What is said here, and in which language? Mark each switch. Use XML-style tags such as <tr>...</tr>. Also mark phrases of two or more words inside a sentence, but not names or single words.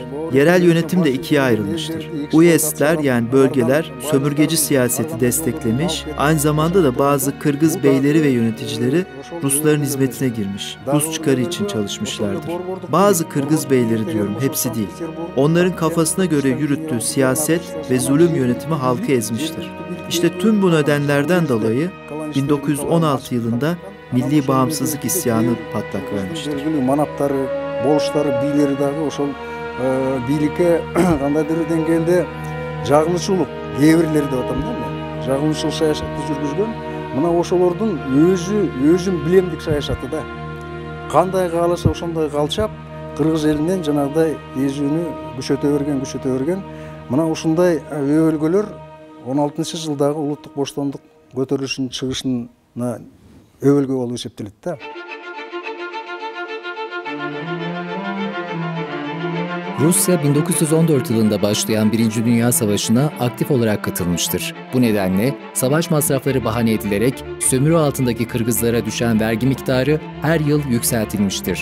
<tr>Yerel yönetim de ikiye ayrılmıştır. Uyezdler yani bölgeler sömürgeci siyaseti desteklemiş, aynı zamanda da bazı Kırgız beyleri ve yöneticileri Rusların hizmetine girmiş, Rus çıkarı için çalışmışlardır. Bazı Kırgız beyleri diyorum, hepsi değil. Onların kafasına göre yürüttüğü siyaset ve zulüm yönetimi halkı ezmiştir. İşte tüm bu nedenlerden dolayı 1916 yılında Milli Bağımsızlık isyanı patlak vermiştir.</tr> <ky>Manaптары, болуштары, бийлери дагы ошол бийликке кандайдыр деңгээлде жагылышуулук лебирлер деп атам да мен. Жагылышуу саясатты жүргүзгөн. Мына ошолордун өзүм билемдик саясаты да. Кандай кааласа ошондой калчап, Кыргыз элинен жанагыдай эзүүнү күчөтө берген. Мына ушундай өбөлгөлөр 16-жылдагы улуттук боштондук көтөрүлүшүнүн чыгышына öbölge болуп эсептелет да.</ky> <tr>Rusya 1914 yılında başlayan Birinci Dünya Savaşı'na aktif olarak katılmıştır. Bu nedenle savaş masrafları bahane edilerek sömürü altındaki Kırgızlara düşen vergi miktarı her yıl yükseltilmiştir.</tr>